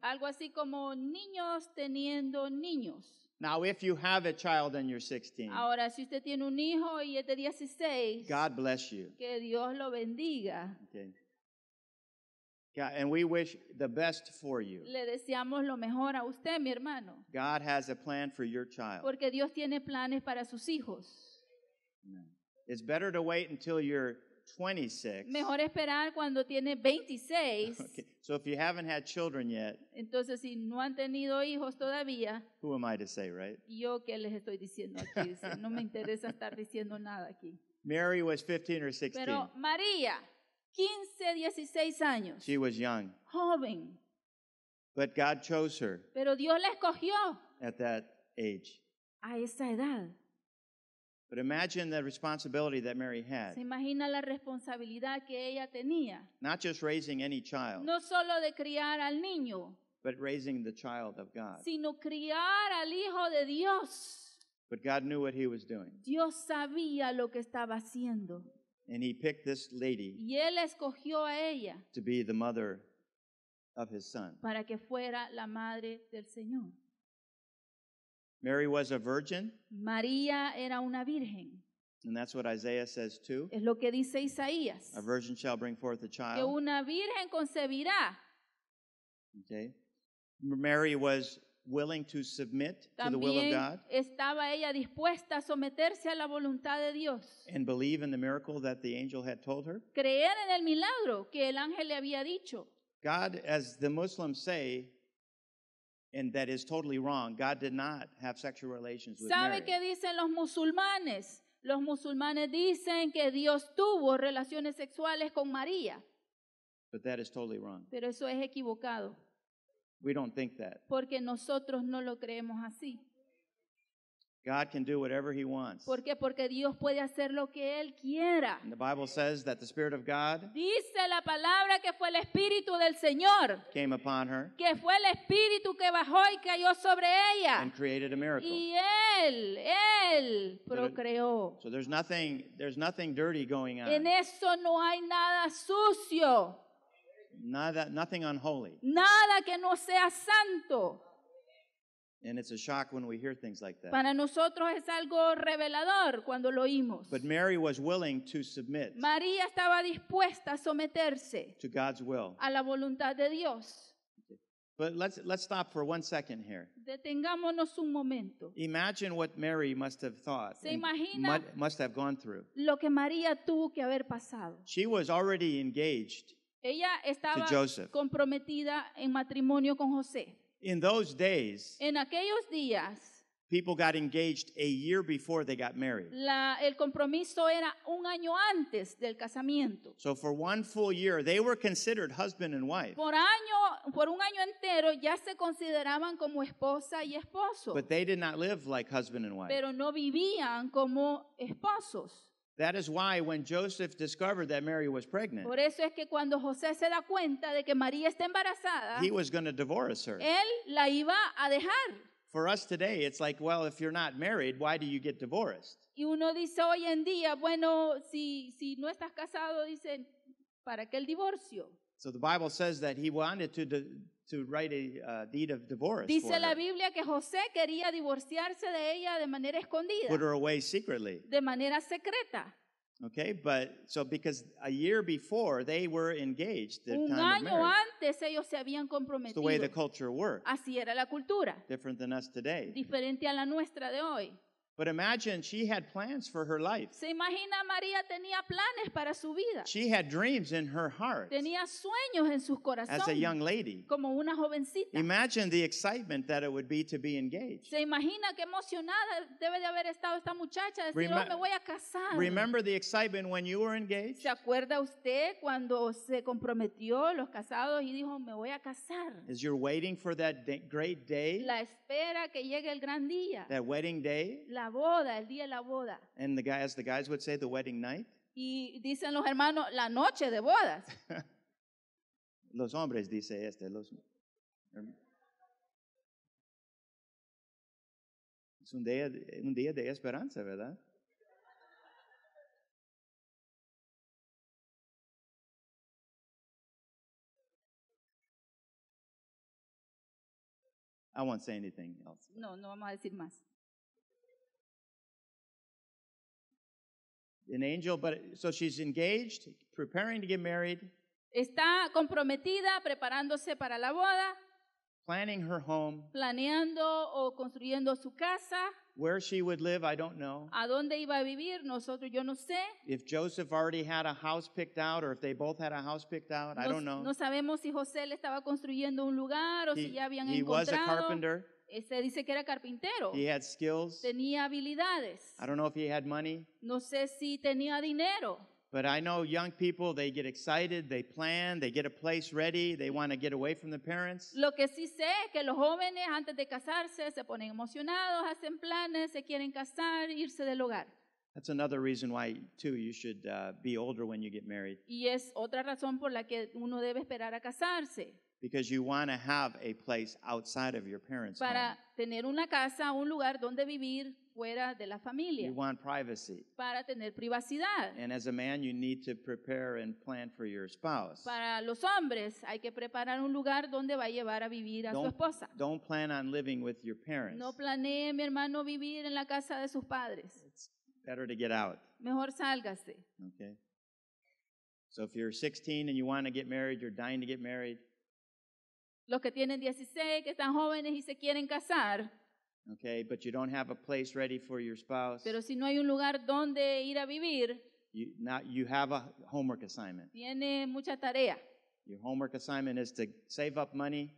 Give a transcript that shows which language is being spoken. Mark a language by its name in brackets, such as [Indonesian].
[Spanish] algo así como niños teniendo niños. [English] Now, if you have a child and you're 16, [Spanish] Ahora, si usted tiene un hijo y es de 16, [English] God bless you. [Spanish] que Dios lo bendiga. [English] Okay. God, and we wish the best for you. [Spanish] Le deseamos lo mejor a usted, mi hermano, [English] God has a plan for your child. [Spanish] porque Dios tiene planes para sus hijos. [English] Amen. It's better to wait until you're 26. [Spanish] Mejor esperar cuando tiene 26. [English] Okay. So if you haven't had children yet, [Spanish] Entonces, si no han tenido hijos todavía, [English] who am I to say, right? [Spanish] ¿yo qué les estoy diciendo aquí? Dice, no me interesa estar diciendo nada aquí. [English] Mary was 15 or 16. [Spanish] Pero María, 15, 16 años, [English] She was young, [Spanish] joven, [English] but God chose her [Spanish] pero Dios la escogió [English] at that age. [Spanish] a esa edad. [English] But imagine the responsibility that Mary had, [Spanish] Se imagina la responsabilidad que ella tenía, [English] not just raising any child, [Spanish] no solo de criar al niño, [English] but raising the child of God. [Spanish] sino criar al Hijo de Dios. [English] But God knew what he was doing. [Spanish] Dios sabía lo que estaba haciendo [English] And he picked this lady [Spanish] y Él escogió a ella [English] to be the mother of his son. [Spanish] para que fuera la madre del Señor. [English] Mary was a virgin, [Spanish] María era una virgen. [English] and that's what Isaiah says too. [Spanish] Es lo que dice Isaías, [English] A virgin shall bring forth a [Spanish] que [English] child. [Spanish] una virgen concebirá. [English] Okay. Mary was willing to submit to the will of [Spanish] También [English] God [Spanish] estaba ella dispuesta a someterse a la voluntad de Dios, [English] and believe in the miracle that the angel had told her. [Spanish] creer en el milagro que el ángel le había dicho. [English] God, as the Muslims say, and that is totally wrong, God did not have sexual relations with Mary. [Spanish] ¿Sabe qué dicen los musulmanes? Los musulmanes dicen que Dios tuvo relaciones sexuales con María, [English] But that is totally wrong. [Spanish] pero eso es equivocado, [English] We don't think that. [Spanish] porque nosotros no lo creemos así. [English] God can do whatever he wants. [Spanish] ¿Por qué? Porque Dios puede hacer lo que Él quiera. [English] And the Bible says that the Spirit of God [Spanish] Dice la palabra que fue el Espíritu del Señor, [English] came upon her [Spanish] que fue el Espíritu que bajó y cayó sobre ella. [English] and created a miracle. [Spanish] Y Él procreó. [English] So there's nothing dirty going [Spanish] En eso no hay nada sucio, [English] Nothing unholy. [Spanish] nada que no sea santo. [English] And it's a shock when we hear things like that. [Spanish] Para nosotros es algo revelador cuando lo oímos. [English] But Mary was willing to submit [Spanish] María estaba dispuesta a someterse [English] to God's will. [Spanish] a la voluntad de Dios. [English] But let's stop for 1 second here. [Spanish] Detengámonos un momento. [English] Imagine what Mary must have thought, [Spanish] ¿Se [English] and [Spanish] imagina? [English] must have gone through. [Spanish] Lo que María tuvo que haber pasado. [English] She was already engaged. [Spanish] Ella estaba [English] To Joseph. [Spanish] comprometida en matrimonio con José. [English] In those days, [Spanish] En aquellos días, [English] people got engaged a year before they got married. [Spanish] el compromiso era un año antes del casamiento. [English] So for 1 full year, they were considered husband and wife. [Spanish] Por un año entero ya se consideraban como esposa y esposo, [English] But they did not live like husband and wife. [Spanish] pero no vivían como esposos. [English] That is why when Joseph discovered that Mary was pregnant, [Spanish] Por eso es que cuando José se da cuenta de que María está embarazada, [English] he was going to divorce her. [Spanish] él la iba a dejar. [English] For us today, it's like, well, if you're not married, why do you get divorced? [Spanish] Y uno dice hoy en día, bueno, si no estás casado, dicen, ¿para qué el divorcio? [English] So the Bible says that he wanted to write a deed of divorce for [Spanish] Dice la [English] her, [Spanish] Biblia que José quería divorciarse de ella de manera escondida, [English] put her away secretly. [Spanish] de manera secreta. [English] Okay, but so because a year before they were engaged, the [Spanish] Un [English] time of [Spanish] año [English] marriage. [Spanish] antes ellos se habían [English] It's the way the [Spanish] comprometido. [English] culture worked, [Spanish] Así era la cultura, [English] different than us today. [Spanish] diferente a la nuestra de hoy. [English] But imagine she had plans for her life. [Spanish] Se imagina, María tenía planes para su vida, [English] She had dreams in her heart [Spanish] tenía sueños en sus [English] as a young [Spanish] corazones, [English] lady. [Spanish] como una jovencita. [English] Imagine the excitement that it would be to be engaged. [Spanish] Se imagina qué emocionada debe de haber estado esta muchacha, decir, [English] Remem- [Spanish] oh, me voy a casar. [English] Remember the excitement when you were engaged? [Spanish] ¿Se acuerda usted cuando se comprometió los casados y dijo, me voy a casar? [English] As you're waiting for that great day, [Spanish] La espera que llegue el gran día, [English] that wedding day, [Spanish] la boda, el día de la boda. [English] and as the guys would say, the wedding night. [Spanish] Y dicen los hermanos, la noche de bodas. Los hombres dice los Es un día de esperanza, ¿verdad? [English] I won't say anything else. [Spanish] No, no vamos a decir más. [English] An angel, so she's engaged, preparing to get married, [Spanish] Está comprometida, preparándose para la boda, [English] planning her home. [Spanish] planeando o construyendo su casa. [English] Where she would live, I don't know. [Spanish] ¿A dónde iba a vivir? Yo no sé. [English] If Joseph already had a house picked out or if they both had a house picked out, I don't know. [Spanish] No sabemos si José le estaba construyendo un lugar o si ya habían [English] He was a [Spanish] encontrado. [English] carpenter. [Spanish] Se dice que era carpintero. [English] He had skills. [Spanish] Tenía habilidades. [English] I don't know if he had money. [Spanish] No sé si tenía dinero. [English] But I know young people, they get excited, they plan, they get a place ready, they want to get away from the parents. [Spanish] Lo que sí sé es que los jóvenes antes de casarse se ponen emocionados, hacen planes, se quieren casar, irse del hogar. [English] That's another reason why, too, you should be older when you get married. [Spanish] Y es otra razón por la que uno debe esperar a casarse. [English] Because you want to have a place outside of your parents' [Spanish] Para [English] home. [Spanish] tener una casa, un lugar donde vivir fuera de la familia. [English] You want privacy. [Spanish] Para tener privacidad. [English] And as a man, you need to prepare and plan for your spouse. [Spanish] Para los hombres hay que preparar un lugar donde va a llevar a vivir a su esposa. [English] Don't plan on living with your parents. [Spanish] No planee, mi hermano, vivir en la casa de sus padres. [English] It's better to get out. [Spanish] Mejor sálgase. [English] Okay? So if you're 16 and you want to get married, you're dying to get married. [Spanish] Los que tienen 16, que están jóvenes y se quieren casar. [English] Okay, but you don't have a place ready for your spouse. [Spanish] Pero si no hay un lugar donde ir a vivir, [English] You have a homework assignment. [Spanish] tiene mucha tarea. [English] Your homework assignment is to save up money,